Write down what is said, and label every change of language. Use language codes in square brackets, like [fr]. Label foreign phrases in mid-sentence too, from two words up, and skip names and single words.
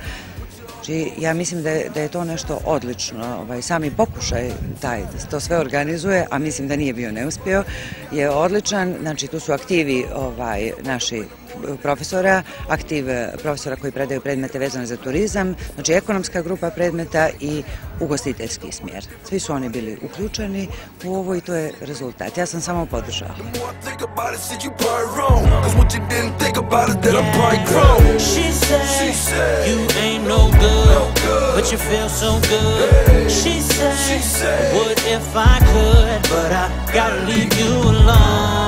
[sr] Ja mislim da je to nešto odlično, sami pokušaj taj da se to sve organizuje, a mislim da nije bio neuspio, je odličan. Znači tu su aktivi naši profesora, aktiv profesora koji predaju predmete vezane za turizam, znači ekonomska grupa predmeta i ugostiteljski smjer. Svi su oni bili uključeni u ovo i to je rezultat. Ja sam samo podržala. [en] But you feel so good. She said, what if I could, but I gotta leave you alone.